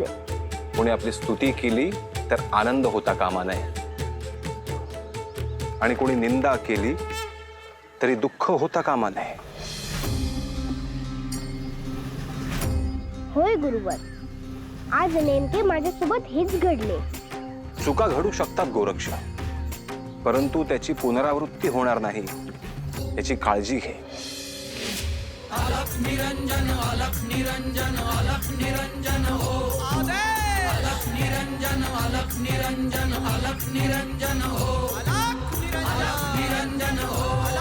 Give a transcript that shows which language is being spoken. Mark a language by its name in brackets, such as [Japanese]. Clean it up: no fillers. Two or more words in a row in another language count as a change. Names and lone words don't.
[Marathi] कोणी आपली स्तुती केली तर आनंद होता कामा नये, आणि कोणी निंदा केली तरी दुःख होता कामा नये. होय गुरुवर, आज नेमके माझ्यासोबत हेच घडले. चुका घडू शकतात गोरक्ष, परंतु त्याची पुनरावृत्ती होणार नाही याची काळजी घे. [Hindi] अलख निरंजन अलख निरंजन अलख निरंजन हो अलख निरंजन अलख निरंजन अलख निरंजन हो अलख निरंजन हो